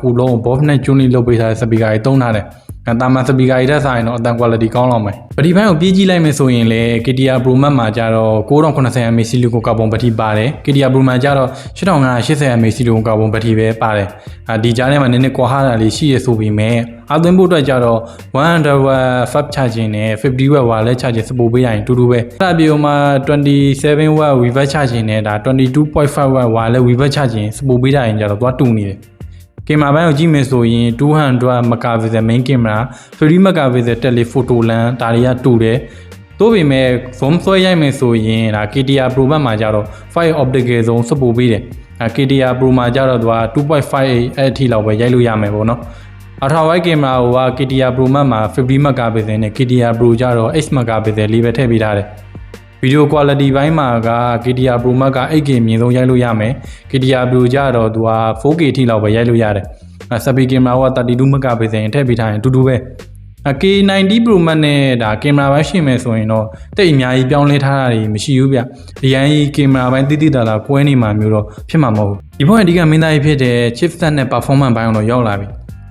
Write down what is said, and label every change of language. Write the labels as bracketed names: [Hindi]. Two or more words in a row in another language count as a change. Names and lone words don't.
[Burmese] ခုလုံး boss နဲ့ tune လုပ်ပေးထားတဲ့ speaker တွေသုံးထားတယ်။တာမန် speaker တွေထက်စာရင်တော့အတန် quality ကောင်းလောက်မယ်။ပထမပိုင်းကိုပြေးကြည့်လိုက်မယ်ဆိုရင်လေ KDR Pro Max မှာကျတော့ 9090mAh [English] silicon carbon [Burmese] ဘက်ထရီပါတယ်။ KDR Pro မှာကျတော့ 8580mAh [English] silicon carbon [Burmese] ဘက်ထရီပဲပါတယ်။ဒီကြားထဲမှာနည်းနည်းကွာဟတာလေးရှိရဆိုပေမဲ့အသွင်းဖို့အတွက်ကျတော့ 100W [English] fast charging [Burmese] နဲ့ 50W [English] wireless charging support [Burmese] ပေးရင်တူတူပဲ။အဲ့ဒါပြီးတော့မှ 27W [English] reverse charging [Burmese] နဲ့ဒါ 22.5W [English] wireless reverse charging support [Burmese] ပေးတာရင်ကျတော့သွားတူနေတယ်။ကင်မရာဘိုင်းကိုကြည့်မယ်ဆိုရင် [English] 200 megapixel main camera 3 megapixel telephoto lens [Burmese] ဒါတွေကတူတယ်။သို့ပေမဲ့ zoom ဆွဲရိုက်မယ်ဆိုရင်ဒါ KDR Pro Max မှာကျတော့ 5 [English] optical zoom support [Burmese] ပေးတယ်။ KDR Pro မှာကျတော့သူက 2.58 အဲ့အထိလောက်ပဲရိုက်လို့ရမယ်ပေါ့နော်။ Ultra [English] wide camera [Burmese] ကိုက KDR Pro Max မှာ50 megapixel နဲ့ KDR Pro ကျတော့ 8 megapixel လေးပဲထည့်ပေးထားတယ်။ [English] video quality [Burmese] ဘိုင်းမှာက KDR Pro Max က 8K မြင့်ဆုံးရိုက်လို့ရမယ်။ KDR Pro ကျတော့သူက 4K ထိလောက်ပဲရိုက်လို့ရတယ်။ [English] selfie camera [Burmese] က32 megapixel ထည့်ပေးထားရင်အတူတူပဲ။ K90 Pro Max နဲ့ဒါကင်မရာဘိုင်းရှင်းမယ်ဆိုရင်တော့တိတ်အများကြီးပြောင်းလဲထားတာတွေမရှိဘူးဗျ။အရင်ကင်မရာဘိုင်းတိတိတလာကွဲနေမှာမျိုးတော့ဖြစ်မှာမဟုတ်ဘူး။ဒီဘက်အဓိကမင်းသားကြီးဖြစ်တဲ့ chipset နဲ့ performance ဘိုင်းတော့ရောက်လာပြီ။